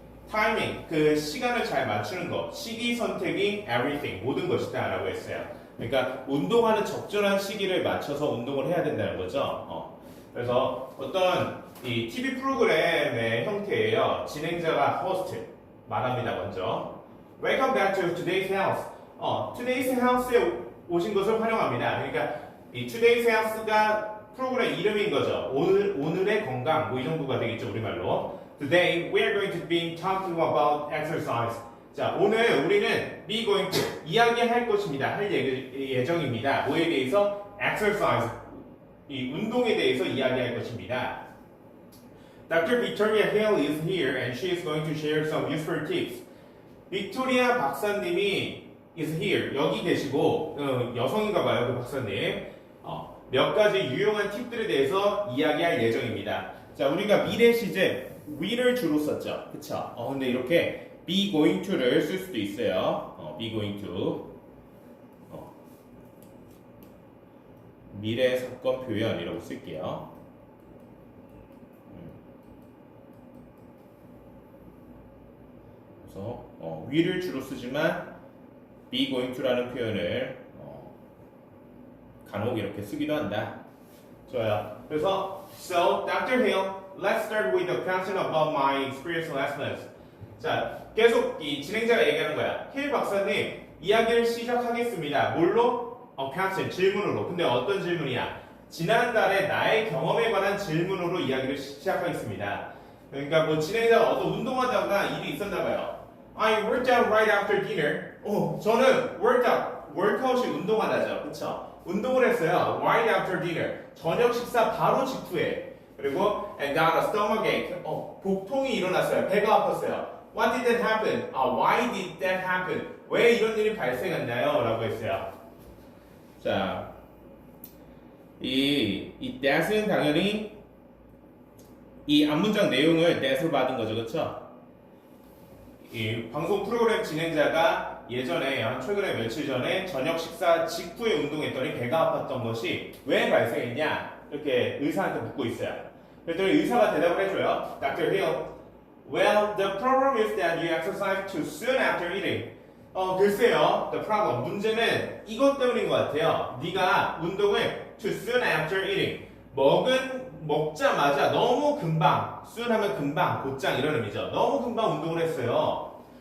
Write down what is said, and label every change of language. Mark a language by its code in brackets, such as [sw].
[ko] 타이밍, 그 시간을 잘 맞추는 것, 시기 선택이 everything, 모든 것이다 라고 했어요. 그러니까 운동하는 적절한 시기를 맞춰서 운동을 해야 된다는 거죠. 그래서 어떤 이 TV 프로그램의 형태예요. 진행자가 host 말합니다. 먼저 [en] Welcome back to today's health. [ko] today's health에 오신 것을 환영합니다. 그러니까 이 today's health가 프로그램 이름인 거죠. 오늘의 건강 뭐 이 정도가 되겠죠 우리말로. [en] Today we are going to be talking about exercise. [ko] 자, 오늘 우리는 be going to 이야기할 것입니다. 할 예정입니다. 뭐에 대해서? exercise. 이 운동에 대해서 이야기할 것입니다. [en] Dr. Victoria Hale is here and she is going to share some useful tips. [ko] 빅토리아 박사님이 is here. 여기 계시고 여성인가 봐요. 그 박사님. 몇 가지 유용한 팁들에 대해서 이야기할 예정입니다. 자, 우리가 미래 시제 will을 주로 썼죠. 그쵸? 근데 이렇게 be going to를 쓸 수도 있어요. be going to. 미래 사건 표현이라고 쓸게요. 그래서 will을 주로 쓰지만 be going to라는 표현을 간혹 이렇게 쓰기도 한다. 좋아요. 그래서 So, Dr. [en] Hill, let's start with a question about my experience last month. [ko] 자, 계속 이 진행자가 얘기하는 거야. 힐 박사님, 이야기를 시작하겠습니다. 뭘로? question, 질문으로. 근데 어떤 질문이야? 지난달에 나의 경험에 관한 질문으로 이야기를 시작하겠습니다. 그러니까 뭐 진행자가 어떤 운동하다가 일이 있었나 봐요. [en] I worked out right after dinner. [ko] 저는 workout이 운동하다죠. 그쵸? 운동을 했어요. [en] Right after dinner. [ko] 저녁 식사 바로 직후에. 그리고 [en] and got a stomach ache. [ko] 복통이 일어났어요. 배가 아팠어요. [en] What did that happen? Why did that happen? [ko] 왜 이런 일이 발생했나요? 라고 했어요. 자, 이 that은 당연히 이 앞문장 내용을 that으로 받은 거죠. 그쵸? 이 방송 프로그램 진행자가 예전에 최근에 며칠 전에 저녁 식사 직후에 운동했더니 배가 아팠던 것이 왜 발생했냐 이렇게 의사한테 묻고 있어요. 그랬더니 의사가 대답을 해줘요. [en] Dr. Hill, well, the problem is that you exercise too soon after eating. [ko] 글쎄요, the problem, 문제는 이것 때문인 것 같아요. 네가 운동을 [en] too soon after eating. [ko] 먹자마자 너무 금방, soon 하면 금방, 곧장 이런 의미죠. 너무 금방 운동을 했어요.